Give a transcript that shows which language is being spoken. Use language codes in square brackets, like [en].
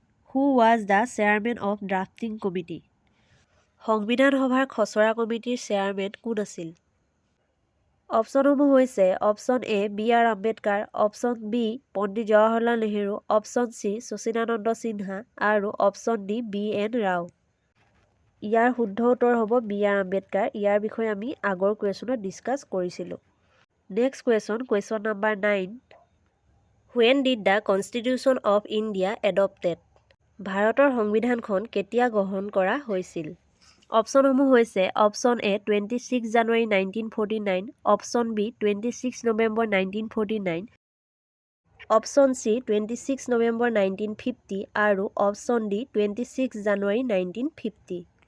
[en] Who was the chairman of drafting committee? [as] সংবিধান সভাৰ খচৰা কমিটিৰ চেয়াৰমেন কোন আছিল? অপশ্যনসমূহ হৈছে option A BR. Ambedkar, option B Pandit Jawaharlal Nehru, option C Sachidananda Sinha আৰু অপশ্যন ডি বি.এন. ৰাও। ইয়াৰ শুদ্ধ উত্তৰ হ'ব বি.আৰ. আম্বেদকাৰ। ইয়াৰ বিষয়ে আমি আগৰ কুৱেশ্যনত ডিছকাছ কৰিছিলোঁ। Next question number 9। [en] When did the Constitution of India adopted? [as] ভাৰতৰ সংবিধানখন কেতিয়া গ্ৰহণ কৰা হৈছিল? অপশ্যনসমূহ হৈছে option A 26 January 1949, option B 26 November 1949, option C 26 November 1950 আৰু অপশ্যন ডি 26 জানুৱাৰী 1950।